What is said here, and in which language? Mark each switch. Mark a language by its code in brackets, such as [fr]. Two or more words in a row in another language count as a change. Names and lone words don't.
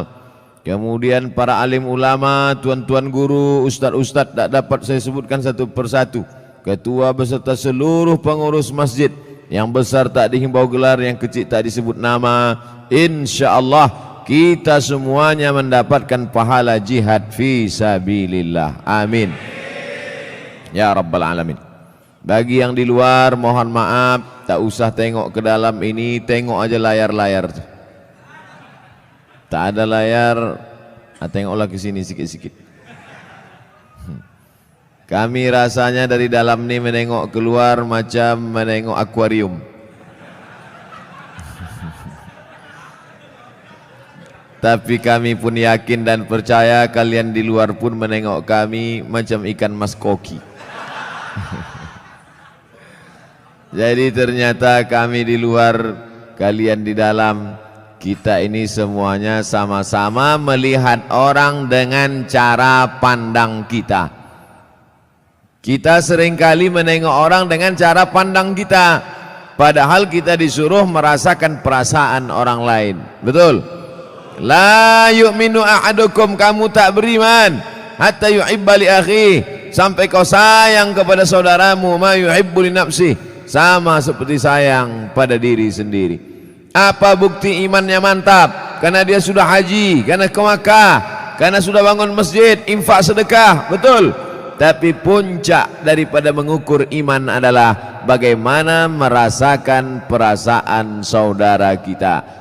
[id] Kemudian para alim ulama, tuan-tuan guru, ustadz-ustadz tak dapat saya sebutkan satu persatu. Ketua beserta seluruh pengurus masjid, yang besar tak dihimbau gelar, yang kecil tak disebut nama. InsyaAllah kita semuanya mendapatkan pahala [ar] جهاد في سبيل الله. آمين يا رب العالمين. [id] Bagi yang di luar mohon maaf, tak usah tengok ke dalam ini, tengok aja layar-layar. Tak ada layar, Tengoklah ke sini sikit-sikit. Kami rasanya dari dalam ni menengok keluar macam menengok akuarium. Tapi kami pun yakin dan percaya kalian di luar pun menengok kami macam ikan mas koki. Jadi ternyata kami di luar, kalian di dalam, kita ini semuanya sama-sama melihat orang dengan cara pandang kita. Kita seringkali menengok orang dengan cara pandang kita, padahal kita disuruh merasakan perasaan orang lain. Betul? [ar] لا يؤمن أحدكم, [id] kamu tak beriman [ar] حتى يحب لأخيه, [id] sampai kau sayang kepada saudaramu [ar] ما يحب لنفسه, [id] sama seperti sayang pada diri sendiri. Apa bukti imannya mantap? Karena dia sudah haji, karena ke Makkah, karena sudah bangun masjid, infak sedekah. Betul? Tapi puncak daripada mengukur iman adalah bagaimana merasakan perasaan saudara kita.